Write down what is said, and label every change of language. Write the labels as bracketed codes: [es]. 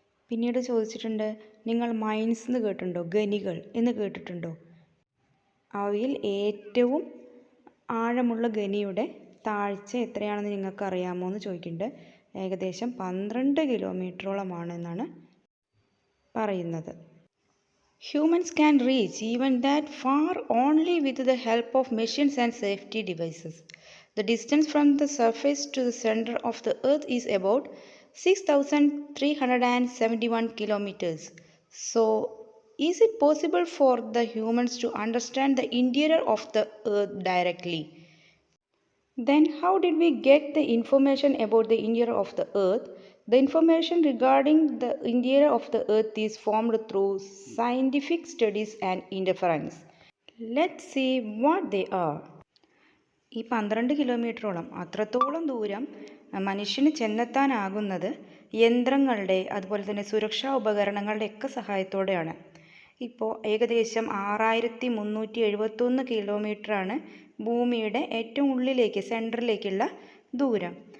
[ml] പിന്നീട് ചോദിച്ചിട്ടുണ്ട്, നിങ്ങൾ മൈൻസ് എന്ന് കേട്ടിട്ടുണ്ടോ? ഖനികൾ എന്ന് കേട്ടിട്ടുണ്ടോ? അവയിൽ ഏറ്റവും ആഴമുള്ള ഖനിയുടെ താഴ്ച എത്രയാണെന്ന് നിങ്ങൾക്ക് അറിയാമോ എന്ന് ചോദിക്കുന്നുണ്ട്. ഏകദേശം 12 കിലോമീറ്ററോളമാണ് എന്നാണ് പറയുന്നത്. [en] Humans can reach even that far only with the help of machines and safety devices. The distance from the surface to the center of the earth is about 6,371 kilometers. So, is it possible for the humans to understand the interior of the earth directly? Then how did we get the information about the interior of the earth? The information regarding the interior of the earth is formed through scientific studies and inference. Let's see what they are. [ml] ഈ 12 കിലോമീറ്ററോളം, അത്രത്തോളം ദൂരം മനുഷ്യന് ചെന്നെത്താനാകുന്നത് യന്ത്രങ്ങളുടെ അതുപോലെ തന്നെ സുരക്ഷാ ഉപകരണങ്ങളുടെ ഒക്കെ സഹായത്തോടെയാണ്. ഇപ്പോൾ ഏകദേശം 6,371 കിലോമീറ്ററാണ് ഭൂമിയുടെ ഏറ്റവും ഉള്ളിലേക്ക്, സെൻറ്ററിലേക്കുള്ള ദൂരം.